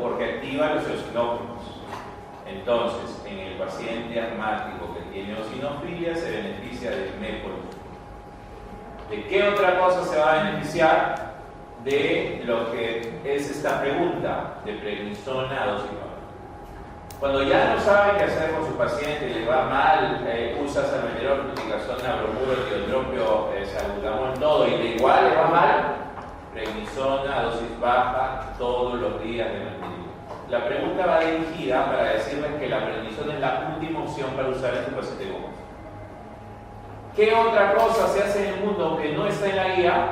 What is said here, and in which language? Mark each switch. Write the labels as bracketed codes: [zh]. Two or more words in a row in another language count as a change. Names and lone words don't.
[es] Porque activa los eosinófilos. Entonces, en el paciente asmático que tiene eosinofilia se beneficia del mepolizumab. ¿De qué otra cosa se va a beneficiar? De lo que es esta pregunta de prednisona a dosis baja. Cuando ya no sabe qué hacer con su paciente, le va mal, usa salmeterol, fluticasona, bromuro, tiotropio, salbutamol, todo, y de igual le va mal, prednisona a dosis baja todos los días de mantenimiento. La pregunta va dirigida para decirles que la prednisona es la última opción para usar en su paciente con asma. ¿Qué otra cosa se hace en el mundo que no está en la guía?